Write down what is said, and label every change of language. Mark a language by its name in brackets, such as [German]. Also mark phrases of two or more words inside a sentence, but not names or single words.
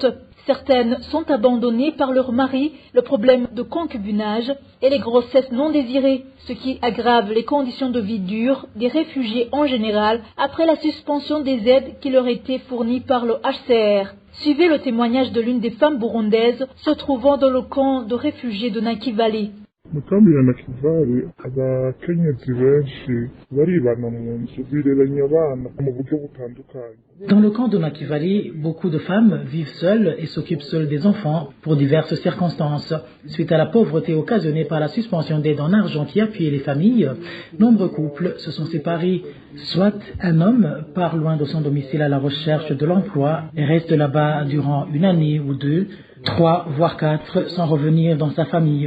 [French] Certaines sont abandonnées par leur mari, le problème de concubinage et les grossesses non désirées, ce qui aggrave les conditions de vie dures des réfugiés en général après la suspension des aides qui leur étaient fournies par le HCR. Suivez le témoignage de l'une des femmes burundaises se trouvant dans le camp de réfugiés de Nakivale. [Rundi] Mukambi ya Nakivale abakenyezi benshi baribana mu nzu bireranya abana mu buryo butandukanye. [French] Dans le camp de Nakivale, beaucoup de femmes vivent seules et s'occupent seules des enfants pour diverses circonstances. Suite à la pauvreté occasionnée par la suspension d'aide en argent qui appuyait les familles, nombreux couples se sont séparés. Soit un homme part loin de son domicile à la recherche de l'emploi et reste là-bas durant une année ou deux, 3 voire 4 sans revenir dans sa famille.